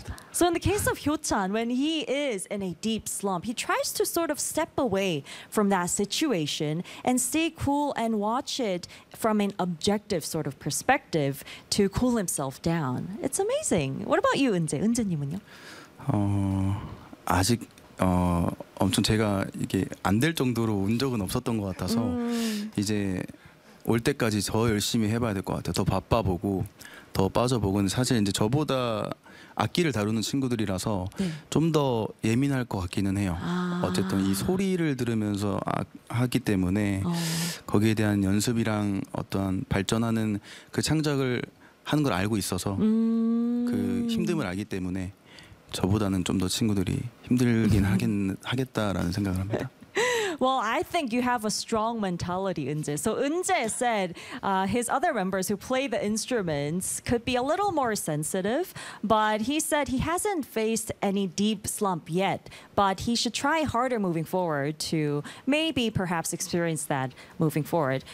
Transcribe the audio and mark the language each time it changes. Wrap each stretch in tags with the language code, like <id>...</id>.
<en>So in the case of Hyo-chan, when he is in a deep slump, he tries to sort of step away from that situation and stay cool and watch it from an objective sort of perspective to cool himself down. It's amazing. What about you, 은재?</en> <ko>은재님은요? 아직 엄청 제가 이게 안 될 정도로 운 적은 없었던 것 같아서 이제 올 때까지 더 열심히 해봐야 될 것 같아요. 더 바빠보고 더 빠져보고 사실 이제 저보다 악기를 다루는 친구들이라서 네. 좀 더 예민할 것 같기는 해요. 어쨌든 이 소리를 들으면서 하기 때문에 거기에 대한 연습이랑 어떤 발전하는 그 창작을 하는 걸 알고 있어서 그 힘듦을 알기 때문에 저보다는 좀 더 친구들이 힘들긴 하겠다라는 생각을 합니다.</ko> <en>Well, I think you have a strong mentality, 은재. So 은재 said his other members who play the instruments could be a little more sensitive, but he said he hasn't faced any deep slump yet, but he should try harder moving forward to maybe perhaps experience that moving forward.</en>